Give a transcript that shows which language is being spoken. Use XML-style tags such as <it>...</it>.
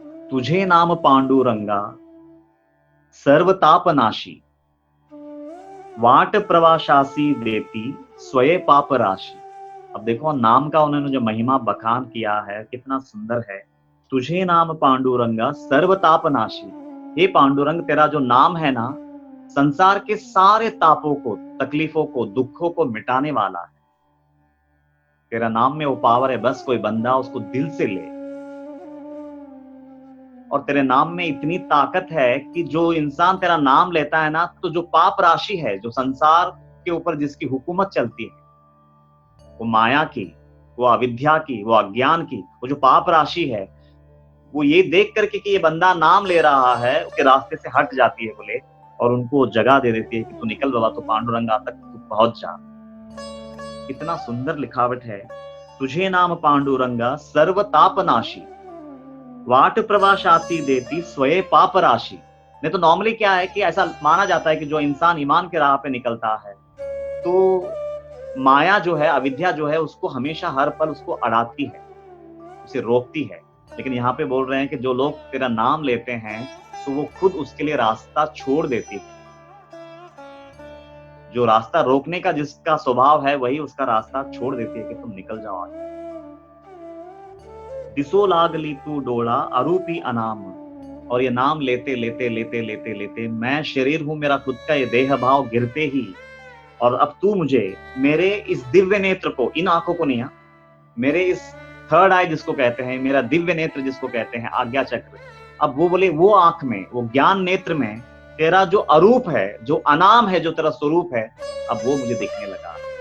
<mr>तुझे नाम पांडुरंगा सर्व तापनाशी, वाट प्रवाशासी देती स्वये पाप राशि.</mr> <hi>अब देखो नाम का उन्होंने जो महिमा बखान किया है कितना सुंदर है.</hi> <mr>तुझे नाम पांडुरंगा सर्व तापनाशी.</mr> <hi>हे पांडुरंग, तेरा जो नाम है ना, संसार के सारे तापों को, तकलीफों को, दुखों को मिटाने वाला है. तेरा नाम में वो पावर है, बस कोई बंदा उसको दिल से ले. और तेरे नाम में इतनी ताकत है कि जो इंसान तेरा नाम लेता है ना, तो जो पाप राशि है, जो संसार के ऊपर जिसकी हुकूमत चलती है, वो माया की, वो अविद्या की, वो अज्ञान की, वो जो पाप राशि है, वो ये देख करके कि ये बंदा नाम ले रहा है, उसके रास्ते से हट जाती है बोले, और उनको जगह दे देती है कि तू निकल बाबा, तू पांडुरंगा तक तू पहुंच जा. इतना सुंदर लिखावट है.</hi> <mr>तुझे नाम पांडुरंगा सर्व तापनाशी, वाट प्रवाशासी देती स्वये पाप राशि.</mr> <hi>नहीं तो नॉर्मली क्या है कि ऐसा माना जाता है कि जो इंसान ईमान के राह पे निकलता है, तो माया जो है, अविद्या जो है, उसको हमेशा हर पल उसको अड़ाती है, उसे रोकती है. लेकिन यहाँ पे बोल रहे हैं कि जो लोग तेरा नाम लेते हैं, तो वो खुद उसके लिए रास्ता छोड़ देती है. जो रास्ता रोकने का जिसका स्वभाव है, वही उसका रास्ता छोड़ देती है कि तुम निकल जाओ आगे.</hi> <mr>दिसो लागली तू डोला अरूपी अनाम.</mr> <hi>और ये नाम लेते लेते लेते लेते लेते मैं शरीर हूं, मेरा खुद का ये देह भाव गिरते ही, और अब तू मुझे मेरे इस दिव्य नेत्र को, इन आंखों को नहीं, मेरे इस थर्ड आई जिसको कहते हैं, मेरा दिव्य नेत्र जिसको कहते हैं, आज्ञा चक्र, अब वो बोले वो आंख में, वो ज्ञान नेत्र में तेरा जो अरूप है, जो अनाम है, जो तेरा स्वरूप है, अब वो मुझे दिखने लगा.</hi>